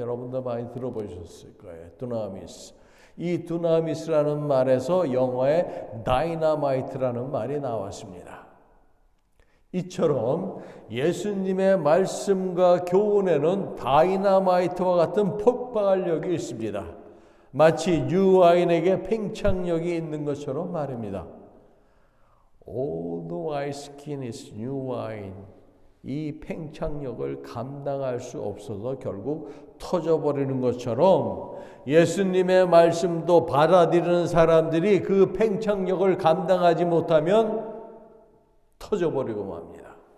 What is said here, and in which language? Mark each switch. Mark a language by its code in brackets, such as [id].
[ko] 여러분도 많이 들어보셨을 거예요. 두나미스. 이 두나미스라는 말에서 영어에 다이너마이트라는 말이 나왔습니다. 이처럼 예수님의 말씀과 교훈에는 다이너마이트와 같은 폭발력이 있습니다. 마치 뉴와인에게 팽창력이 있는 것처럼 말입니다. [en] Old wineskin is new wine. [ko] 이 팽창력을 감당할 수 없어서 결국 터져버리는 것처럼 예수님의 말씀도 받아들이는 사람들이 그 팽창력을 감당하지 못하면 터져버리고 맙니다.